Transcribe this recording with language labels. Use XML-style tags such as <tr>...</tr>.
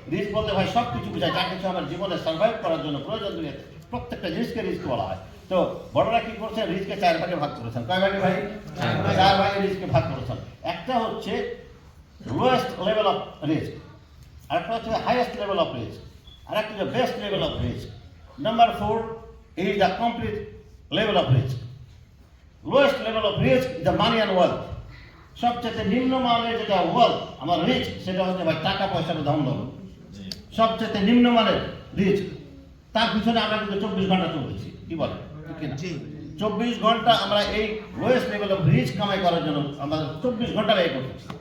<bn>Risk বলতে ভাই সব কিছু বোঝায়, যা কিছু আমার জীবনে সার্ভাইভ করার জন্য প্রয়োজন, দুনিয়াতে প্রত্যেকটা জিনিসকে রিস্ক বলা হয়। তো বড়রা কি করছেন, রিস্ককে 4 ভাগে ভাগ করেছেন। কয় ভাগে ভাই? 4 ভাগে রিস্ককে ভাগ করেছেন। একটা হচ্ছে লোয়েস্ট লেভেল অফ রিস্ক, আরেকটা হচ্ছে হাইয়েস্ট লেভেল অফ রিস্ক, আরেকটা হচ্ছে best level of risk.</bn> <en>Number 4 is the complete level of risk. Lowest level of risk is the money and wealth.</en> <bn>সবচেয়ে নিম্নমানের যেটা ওয়েলথ আমার রিস্ক, সেটা হচ্ছে ভাই টাকা পয়সার ধন দৌলত। সবচেয়ে নিম্নমানের রিস্ক, তার পিছনে আমরা কিন্তু 24 ঘন্টা চলতেছি, কি বলে? 24 ঘন্টা আমরা এই লোয়েস্ট লেভেল অফ রিস্ক কামাই করার জন্য আমরা 24 ঘন্টা ব্যয় করতেছি।</bn>